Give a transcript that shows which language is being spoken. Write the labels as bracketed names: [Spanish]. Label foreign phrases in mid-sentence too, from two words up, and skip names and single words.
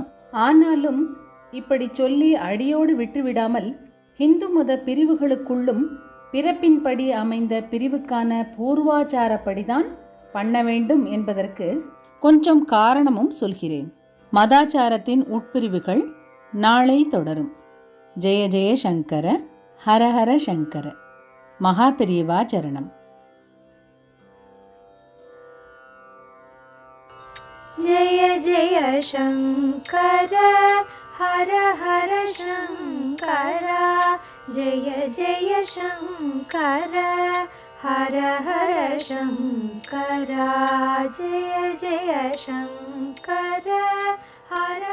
[Tamil] ஆனாலும் இப்படி சொல்லி அடியோடு விட்டுவிடாமல் இந்து மத பிரிவுகளுக்குள்ளும் பிறப்பின்படி அமைந்த பிரிவுக்கான பூர்வாச்சாரப்படிதான் பண்ண வேண்டும் என்பதற்கு கொஞ்சம் காரணமும் சொல்கிறேன். மதாச்சாரத்தின் உட்பிரிவுகள் நாளை தொடரும். [Sanskrit] जय जय शङ्कर, हरहर शङ्कर. [Tamil] மகாபெரிவா சரணம். [Sanskrit] जय जय शंकर हर हर शंकर, जय जय शंकर हर हर शंकर, जय जय शंकर